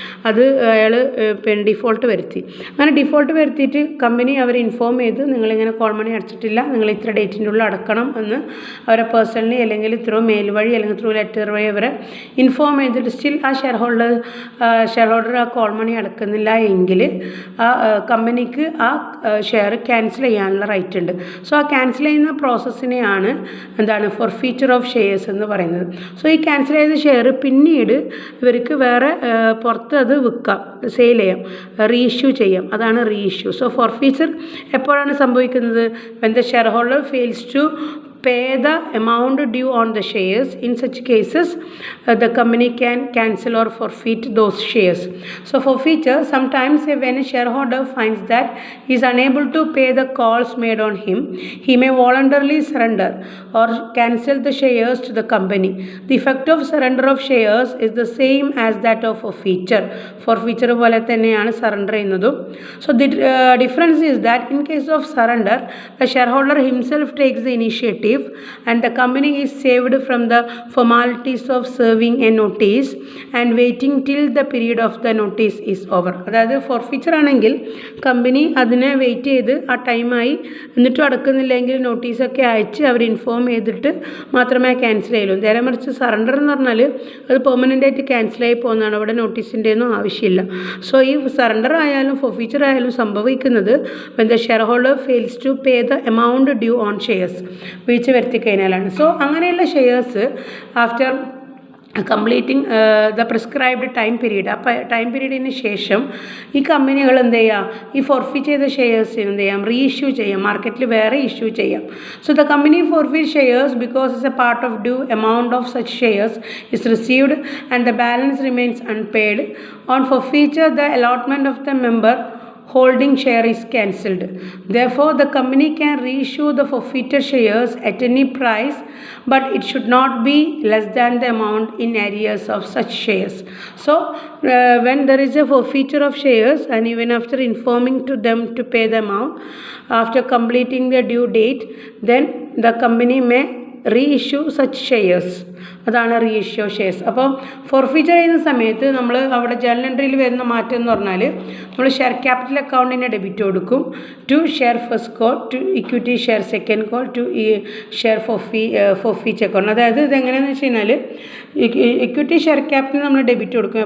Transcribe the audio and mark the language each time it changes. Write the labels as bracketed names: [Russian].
[Malayalam] അത് അയാൾ ഡിഫോൾട്ട് വരുത്തി. അങ്ങനെ ഡിഫോൾട്ട് വരുത്തിയിട്ട് കമ്പനി അവരെ ഇൻഫോം ചെയ്ത് നിങ്ങളിങ്ങനെ കോൾ മണി അടച്ചിട്ടില്ല, നിങ്ങൾ ഇത്ര ഡേറ്റിൻ്റെ ഉള്ളിൽ അടക്കണം എന്ന് അവരെ പേഴ്സണലി അല്ലെങ്കിൽ ത്രൂ മെയിൽ വഴി അല്ലെങ്കിൽ ത്രൂ ലെറ്റർ വഴി അവരെ ഇൻഫോം ചെയ്തിട്ട് സ്റ്റിൽ ആ ഷെയർ ഹോൾഡർ ആ കോൾ മണി അടക്കുന്നില്ല എങ്കിൽ ആ കമ്പനിക്ക് ആ ഷെയർ ക്യാൻസൽ ചെയ്യാനുള്ള റൈറ്റ് ഉണ്ട്. സോ ആ ക്യാൻസൽ ചെയ്യുന്ന പ്രോസസ്സിനെയാണ് എന്താണ് ഫോർഫീച്ചർ ഓഫ് ഷെയർസ് എന്ന് പറയുന്നത്. സോ ഈ ക്യാൻസൽ ചെയ്ത ഷെയർ പിന്നീട് ഇവർക്ക് വേറെ പുറത്ത് അത് വിൽക്കാം, സെയിൽ ചെയ്യാം, റീഇഷ്യൂ ചെയ്യാം. അതാണ് റീഇഷ്യൂ. സോ ഫോർഫീച്ചർ എപ്പോഴാണ് സംഭവിക്കുന്നത്? [English] when the shareholder fails to pay the amount due on the shares. In such cases the company can cancel or forfeit those shares. So forfeiture, sometimes when a shareholder finds that he is unable to pay the calls made on him, he may voluntarily surrender or cancel the shares to the company. The effect of surrender of shares is the same as that of forfeiture. [Malayalam] Forfeiture പോലെ തന്നെയാണ് surrender ചെയ്യുന്നതും. [English] So the difference is that in case of surrender, the shareholder himself takes the initiative and the company is saved from the formalities of serving a notice and waiting till the period of the notice is over. [Malayalam] അതായത് forfeiture ആണെങ്കിൽ company അതിനെ wait ചെയ്ത് ആ ടൈമായി എന്നിട്ടും അടക്കുന്നില്ലെങ്കിൽ നോട്ടീസൊക്കെ അയച്ച് അവർ inform ചെയ്തിട്ട് മാത്രമേ ക്യാൻസൽ ചെയ്യുള്ളൂ. നേരെ മറിച്ച് സറണ്ടർ എന്ന് പറഞ്ഞാൽ അത് പെർമനൻ്റ് ആയിട്ട് ക്യാൻസലായി പോകുന്നതാണ്. അവിടെ നോട്ടീസിൻ്റെ ഒന്നും ആവശ്യമില്ല. സോ ഈ സറണ്ടർ ആയാലും ഫോർഫീച്ചർ ആയാലും സംഭവിക്കുന്നത് [English] when the shareholder fails to pay the amount due on shares, [Malayalam] വീഴ്ച വരുത്തി കഴിഞ്ഞാലാണ്. സോ അങ്ങനെയുള്ള shares [English] after completing the prescribed time period, [Malayalam] ആ ടൈം പീരീഡിന് ശേഷം ഈ കമ്പനികൾ എന്ത് ചെയ്യാം, ഈ ഫോർഫീറ്റ് ചെയ്ത ഷെയർസ് എന്ത് ചെയ്യാം, റീഇഷ്യൂ ചെയ്യാം, മാർക്കറ്റിൽ വേറെ ഇഷ്യൂ ചെയ്യാം. [English] So the company forfeit shares because it's a part of due amount of such shares is received and the balance remains unpaid. On forfeiture the allotment of the member holding share is cancelled. Therefore the company can reissue the forfeited shares at any price, but it should not be less than the amount in arrears of such shares. So when there is a forfeiture of shares and even after informing to them to pay the amount after completing the due date, then the company may reissue such shares. അതാണ് reissue of shares. [Malayalam] അപ്പോൾ forfeiture ചെയ്യുന്ന സമയത്ത് നമ്മൾ അവിടെ journal എൻട്രിയിൽ വരുന്ന മാറ്റം എന്ന് പറഞ്ഞാൽ നമ്മൾ ഷെയർ ക്യാപിറ്റൽ അക്കൗണ്ടിൻ്റെ ഡെബിറ്റ് കൊടുക്കും to share first call, to equity share second call, to share forfeiture account. അതായത് ഇതെങ്ങനെയാണെന്ന് വെച്ച് കഴിഞ്ഞാൽ ഇക്വിറ്റി ഷെയർ ക്യാപിറ്റൽ നമ്മൾ ഡെബിറ്റ് കൊടുക്കും.